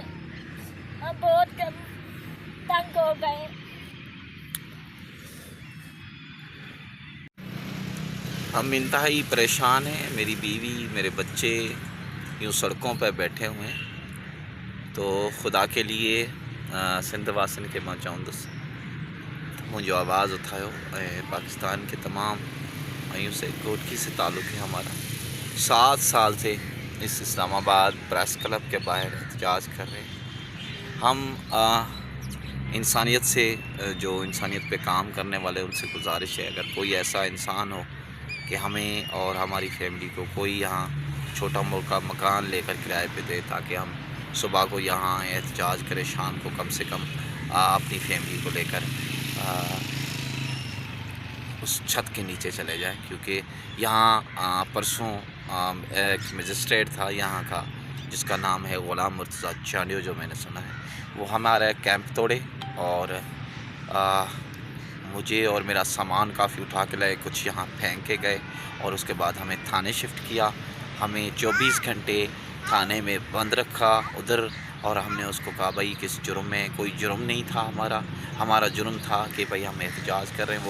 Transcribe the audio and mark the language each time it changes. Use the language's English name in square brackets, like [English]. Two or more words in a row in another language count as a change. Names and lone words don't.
[Urdu] ہم بہت تنگ ہو گئے. ہم انتہائی پریشان ہیں. میری بیوی، میرے بچے یوں سڑکوں پر بیٹھے ہوئے ہیں. تو خدا کے لیے [Sindhi] सिंध वासिन के मां चवंदुसि त मुंहिंजो आवाज़ उठायो ऐं [Urdu] پاکستان کے تمام آیوں سے کوٹکی سے تعلق ہے ہمارا. 7 سال سے اس اسلام آباد پریس کلب کے باہر احتجاج کر رہے ہیں. ہم انسانیت سے، جو انسانیت پہ کام کرنے والے، ان سے گزارش ہے، اگر کوئی ایسا انسان ہو کہ ہمیں اور ہماری فیملی کو کوئی یہاں چھوٹا موٹا مکان لے کر کرائے پہ دے، تاکہ ہم صبح کو یہاں احتجاج کریں، شام کو کم سے کم اپنی فیملی کو لے کر اس چھت کے نیچے چلے جائیں. کیونکہ یہاں پرسوں ایک مجسٹریٹ تھا یہاں کا، جس کا نام ہے غلام مرتضیٰ چانڈیو, جو میں نے سنا ہے، وہ ہمارا کیمپ توڑے اور مجھے اور میرا سامان کافی اٹھا کے لائے، کچھ یہاں پھینک کے گئے اور اس کے بعد ہمیں تھانے شفٹ کیا. ہمیں 24 گھنٹے تھانے میں بند رکھا ادھر، اور ہم نے اس کو کہا بھائی کس جرم میں، کوئی جرم نہیں تھا ہمارا جرم تھا کہ بھائی ہم احتجاج کر رہے ہیں.